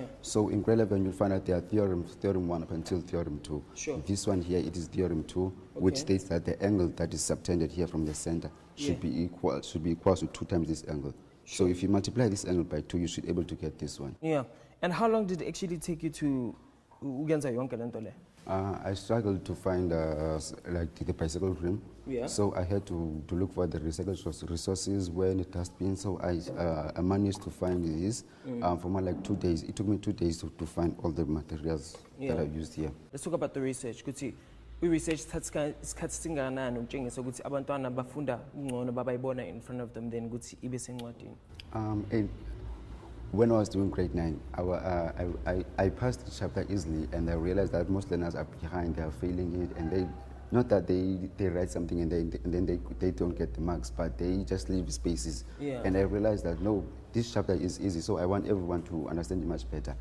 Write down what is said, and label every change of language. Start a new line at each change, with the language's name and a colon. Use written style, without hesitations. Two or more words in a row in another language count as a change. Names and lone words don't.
English: So in grade 11 you'll find that there are theorem 1 up until theorem 2. Sure. This one here, it is theorem 2, which states that the angle that is subtended here from the center should be equal to 2 times this angle. So if you multiply this angle by 2, you should be able to get this one. Yeah. And how long did it actually take you to
Zulu: ugenza yonke lento le?
English: I struggled to find like the bicycle rim. Yeah. So I had to look for the recycled resources where it has been. So I managed to find this for more like 2 days. It took me 2 days to find all the materials that I used here. Let's talk about the research.
Zulu: Kuthi we-research isikhathi singakanani ukutshengisa ukuthi abantwana bafunda ngcono babayibona
English: in front of them then
Zulu: ukuthi ibe sencwadini?
English: And when I was doing grade 9, I passed the chapter easily, and I realized that most learners are behind, they are failing it, and not that they write something and then they don't get the marks, but they just leave spaces. Yeah. And I realized that no, this chapter is easy, so I want everyone to understand it much better.